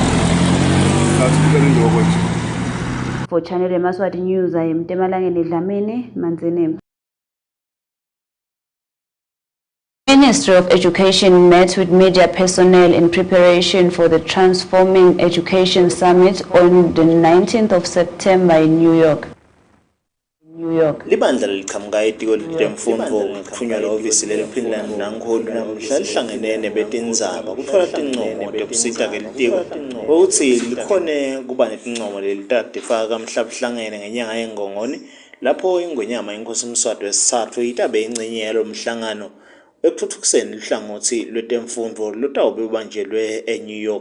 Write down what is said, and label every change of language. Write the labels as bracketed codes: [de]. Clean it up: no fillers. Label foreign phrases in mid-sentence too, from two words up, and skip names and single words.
[en] For Channel Yemaswati News, I am Temalangeni Dlamini, Manzini. Ministry of Education met with media personnel in preparation for the Transforming Education Summit on the 19th of September in New York. [ss] Libandla liqhamuka etiko lemfundvo ngithunyelwa ofisi leliphiniland nankhulu namhla lihlangene nebetindzaba kutfola tincomo tekusita ke litiko ukuthi likhone kuba netincomo lelitifaka mhla buhlangene ngenyanga yeNgongoni lapho ingwenyama inkosi Mswati wesithathu itabe ingcinyelo mhlangano ekuthuthukiseni lihlangothi lwetemfundvo lutawube ubanjelwe eNew York.